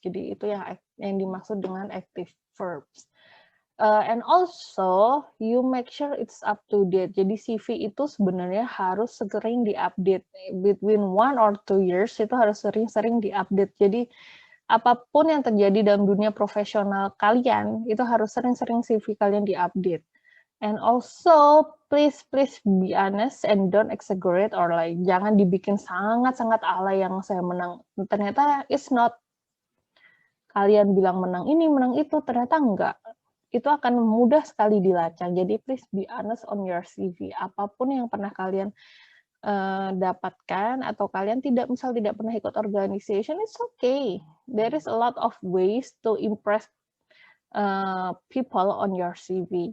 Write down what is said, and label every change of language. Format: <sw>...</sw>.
<id>Jadi itu yang dimaksud dengan active verbs.</id> <en>And also you make sure it's up to date.</en> <id>Jadi CV itu sebenarnya harus sering diupdate.</id> <en>Between 1 or 2 years</en> <id>itu harus sering-sering diupdate. Jadi apapun yang terjadi dalam dunia profesional kalian, itu harus sering-sering CV kalian diupdate.</id> <en>And also, please be honest and don't exaggerate or like</en> <id>jangan dibikin sangat-sangat alay yang saya menang. Ternyata</id> <en>it's not.</en> <id>Kalian bilang menang ini, menang itu, ternyata enggak. Itu akan mudah sekali dilacak.</id> <en>Jadi please be honest on your CV.</en> <id>Apapun yang pernah kalian dapatkan atau kalian tidak pernah ikut organization, it's okay.</id> <en>There is a lot of ways to impress people on your CV.</en>